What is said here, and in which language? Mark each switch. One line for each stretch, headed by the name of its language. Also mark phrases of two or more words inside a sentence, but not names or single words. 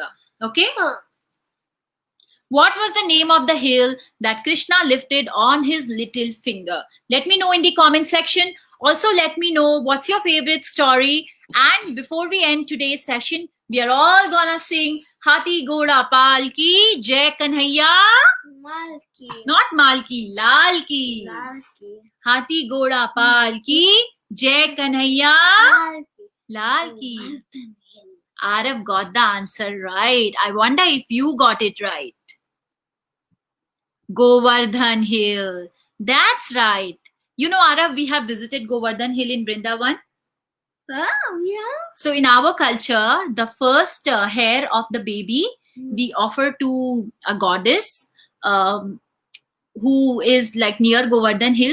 English: Okay? What was the name of the hill that Krishna lifted on his little finger? Let me know in the comment section. Also, let me know what's your favorite story. And before we end today's session, we are all gonna sing
Hindi: हाथी घोड़ा पाल की जय कन्हैया. Malki.
English: Not Malki,
Hindi: लाल की. Lalki. हाथी घोड़ा पाल की जय कन्हैया. Lalki. लाल की.
English: Arav got the answer right. I wonder if you got it right. Govardhan Hill. That's right. Arav, we have visited Govardhan Hill in Vrindavan. Oh, yeah. So in our culture, the first hair of the baby, we offer to a goddess who is like near Govardhan Hill.